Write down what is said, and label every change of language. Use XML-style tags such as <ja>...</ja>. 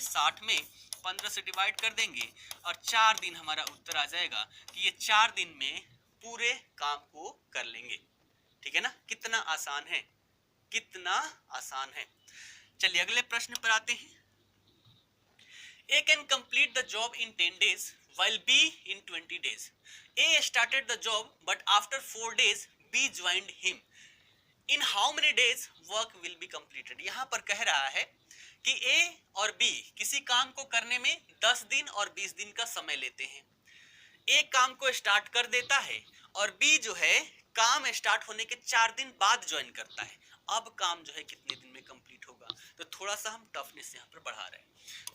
<hi>60 में 15 से डिवाइड कर देंगे, और 4 दिन हमारा उत्तर आ जाएगा कि ये 4 दिन में पूरे काम को कर लेंगे। ठीक है ना, कितना आसान है, कितना आसान है। चलिए अगले प्रश्न पर आते हैं।</hi> <en>A can complete the job in 10 days while B in 20 days. A started the job but after 4 days B joined him. In how many days work will be completed?</en> <hi>यहाँ पर कह रहा है कि A और B किसी काम को करने में 10 दिन और 20 दिन का समय लेते हैं। A काम को स्टार्ट कर देता है और B जो है काम स्टार्ट होने के 4 दिन बाद ज्वाइन करता है। अब काम जो है कितने दिन में कंप्लीट होगा? तो थोड़ा सा हम टफनेस यहाँ पर बढ़ा रहे हैं।</hi>